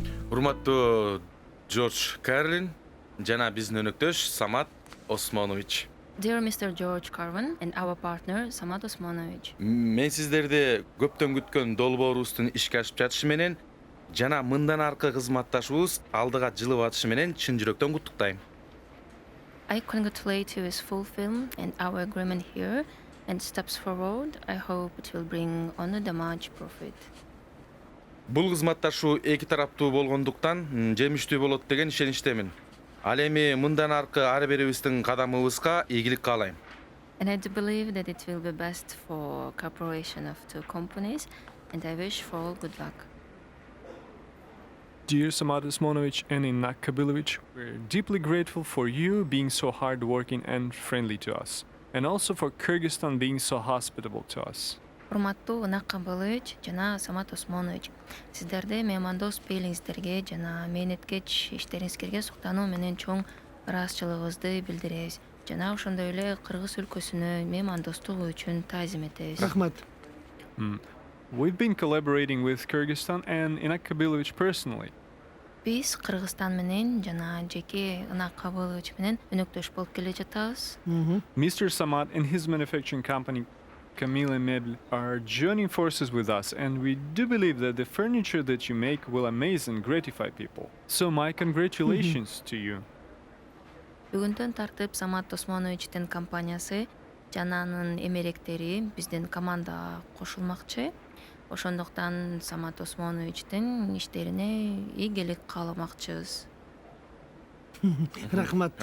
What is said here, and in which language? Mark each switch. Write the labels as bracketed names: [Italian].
[Kyrgyz] Урматтуу Джордж Карлин жана биздин өнөктөш Самат Осмонович. [English] Dear Mr. George Carvin and our partner Samat Osmanovic. [Kyrgyz] Мен сиздерди көптөн күткөн долбоорубуздун ишке ашып жатышы менен жана мындан аркы кызматташуубуз алдыга жылып атышы менен чын жүрөктөн куттуктайм. [English] I congratulate you with full film and our agreement here and steps forward. I hope it will bring only the much profit. [Kyrgyz] Бул кызматташуу эки тараптуу болгондуктан жемиштүү болот деген ишеничтемин. Ал эми мындан аркы ар бирибиздин кадамыбызга ийгилик каалайм. [English] And I do believe that it will be best for cooperation of two companies and I wish for all good luck. Dear Samat Osmanovic and Inak Kabilovic, we're deeply grateful for you being so hardworking and friendly to us, and also for Kyrgyzstan being so hospitable to us. [Kyrgyz] Урматтуу Инак Кабылович жана Самат Осмонович, сиздерди меймандос пейлиңиздерге жана мээнеткеч иштериңизге суктануу менен чоң ыраазычылыгыбызды билдиребиз. Жана ошондой эле Кыргыз өлкөсүнө меймандостук үчүн таазим этебиз. Рахмат. [English] We've been collaborating with Kyrgyzstan and Inak Kabilovic personally. [Kyrgyz] Биз Кыргызстан менен жана жеке Инак Кабылович менен өнөктөш болуп келе жатабыз. [English] Mr. Samat and his manufacturing company Camille Meubles are joining forces with us, and we do believe that the furniture that you make will amaze and gratify people. So my congratulations to you. [Kyrgyz] Бүгүндөн тартып Самат Осмоновичтин компаниясы жана анын эмеректери биздин командага кошулмакчы. Ошондуктан Самат Осмоновичтин иштерине ийгилик кааламакчыбыз. Рахмат.